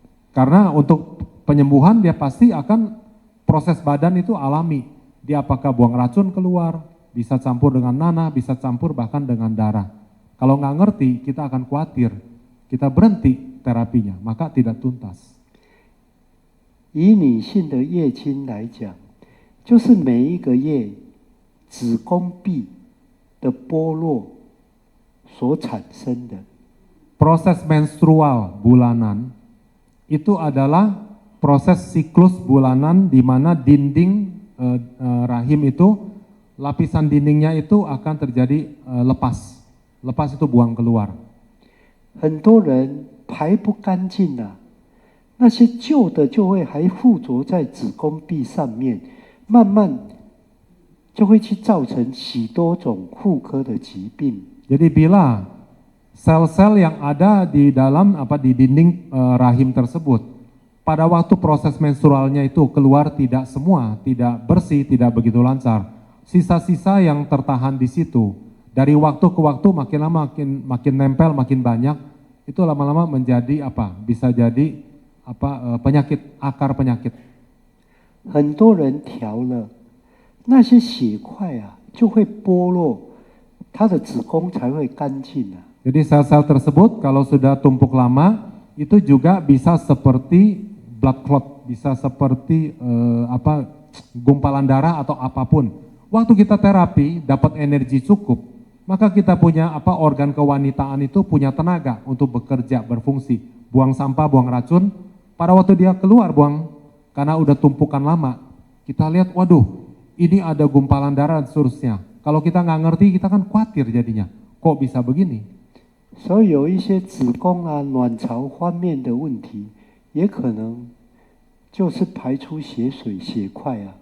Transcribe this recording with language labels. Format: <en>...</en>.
<id>Karena untuk penyembuhan dia pasti akan proses badan itu alami. Dia apakah buang racun keluar, bisa campur dengan nanah, bisa campur bahkan dengan darah. Kalau nggak ngerti, kita akan khawatir. Kita berhenti terapinya, maka tidak tuntas.</id> <zh>以女性的月经来讲，就是每一个月子宫壁的剥落所产生的。</zh> <id>Proses menstrual bulanan itu adalah proses siklus bulanan di mana dinding rahim itu, lapisan dindingnya itu akan terjadi lepas. Lepas itu buang keluar.</id> <zh>很多人排不干净啊，那些旧的就会还附着在子宫壁上面，慢慢就会去造成许多种妇科的疾病。</zh> <id>Jadi bila sel-sel yang ada di dalam di dinding rahim tersebut, pada waktu proses menstrualnya itu keluar tidak semua, tidak bersih, tidak begitu lancar. Sisa-sisa yang tertahan di situ, dari waktu ke waktu makin lama makin nempel, makin banyak, itu lama-lama menjadi bisa jadi penyakit, akar penyakit.</id> <zh>很多人调了，那些血块啊就会剥落，他的子宫才会干净啊。</zh> <id>Jadi sel-sel tersebut kalau sudah tumpuk lama, itu juga bisa seperti blood clot, bisa seperti gumpalan darah atau apapun. Waktu kita terapi dapat energi cukup, maka kita punya organ kewanitaan itu punya tenaga untuk bekerja, berfungsi. Buang sampah, buang racun, pada waktu dia keluar buang, karena udah tumpukan lama, kita lihat, waduh, ini ada gumpalan darah dan seterusnya. Kalau kita nggak ngerti, kita kan khawatir jadinya. Kok bisa begini?</id> <zh>所以有一些子宫啊、卵巢方面的问题，也可能就是排出血水、血块啊。</zh>